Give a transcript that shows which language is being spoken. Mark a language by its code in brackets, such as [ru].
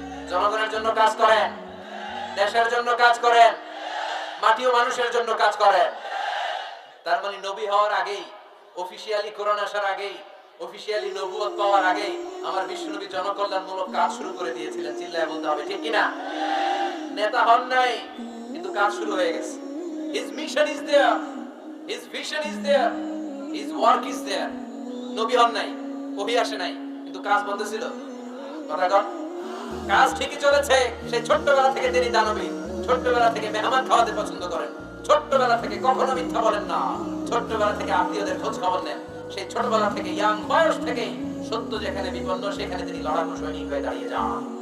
[bn] জনগণের জন্য কাজ করেন, দেশের জন্য কাজ করেন, মাটি ও মানুষের জন্য কাজ করেন। তার মানে নবী হওয়ার আগেই অফিশিয়ালি কোরআন আসার আগেই, অফিশিয়ালি নবুয়ত পাওয়ার আগেই আমার বিশ্বনবী জনকল্যাণমূলক কাজ শুরু করে দিয়েছিলেন। চিল্লায় বলতে হবে ঠিক কিনা? নেতা হন নাই, কিন্তু কাজ শুরু হয়ে গেছে। [en] His mission is there, his vision is there, his work is there. [bn] নবী হন নাই, ওহী আসে নাই, কিন্তু কাজ বন্ধ ছিল। কথা কন, কাজ ঠিকই চলেছে। সেই ছোট্টবেলা থেকে তিনি দানবী, ছোট্টবেলা থেকে মেহমান খাওয়াতে পছন্দ করেন, ছোট্টবেলা থেকে কখনো মিথ্যা বলেন না, ছোট্টবেলা থেকে আত্মীয়দের খোঁজ খবর নেন। সেই ছোটবেলা থেকে ইয়াং বয়স থেকে সত্য যেখানে বিপন্ন সেখানে তিনি লড়াকু সৈনিক হয়ে দাঁড়িয়ে যান।